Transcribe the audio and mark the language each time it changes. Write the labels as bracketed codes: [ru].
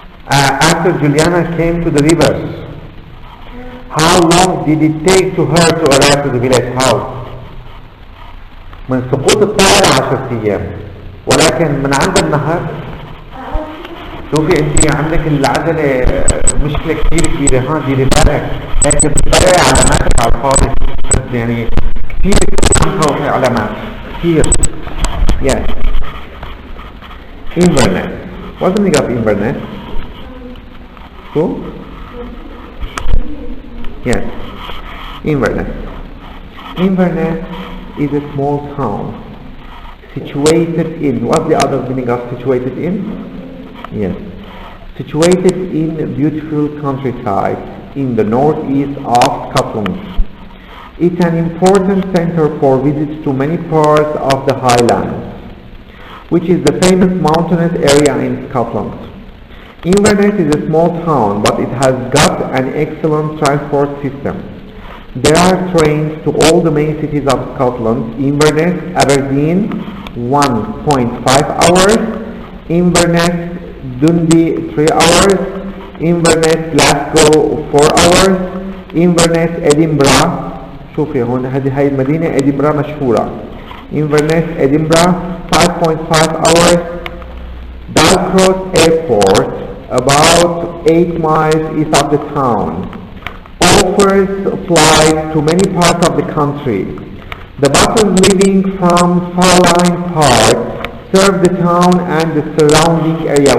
[en] After Juliana came to the river, how long did it take to her to arrive to the village house? [ar] من سقوط الطائرة 10 أيام، ولكن من عند النهر شوفي انت عندك العجلة مشكلة كثير كبيرة، ها ديري بالك هيك بتطلعي علاماتك على الفاضي، يعني كثير عنها وفي علامات كثير. [en] Yes. Inverness. What's the meaning of Inverness? Who? Yes. Inverness. Inverness is a small town situated in, what's the other meaning of situated in? Yes. Situated in a beautiful countryside in the northeast of Scotland. It's an important center for visits to many parts of the Highlands, which is the famous mountainous area in Scotland. Inverness is a small town, but it has got an excellent transport system. There are trains to all the main cities of Scotland: Inverness, Aberdeen, 1.5 hours, Inverness, Dundee, 3 hours, Inverness, Glasgow, 4 hours, Inverness, Edinburgh. [ar] شوفي هون هاي المدينة إدنبرا مشهورة. [en] Inverness, Edinburgh, 5.5 hours. Dalcross Airport, about 8 miles east of the town, offers flights to many parts of the country. The buses leaving from Farline Park serve the town and the surrounding area.